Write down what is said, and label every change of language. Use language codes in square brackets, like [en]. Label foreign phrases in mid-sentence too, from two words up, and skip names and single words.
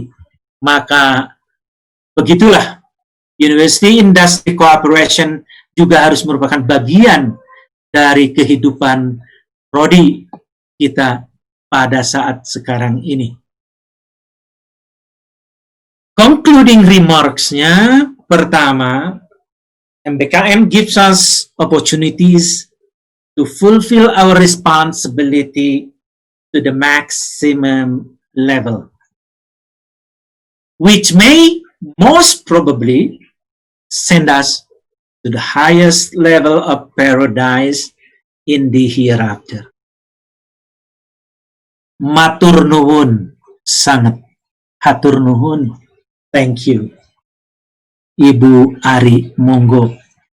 [id] Maka begitulah, [en] University Industry Cooperation [id] juga harus merupakan bagian dari kehidupan prodi kita pada saat sekarang ini. [en] Concluding remarks-nya, pertama, MBKM gives us opportunities to fulfill our responsibility to the maximum level, which may most probably send us to the highest level of paradise in the hereafter. [jv] Matur nuwun sangat. [su] Hatur nuhun. [en] Thank you. [id] Ibu Ari, monggo.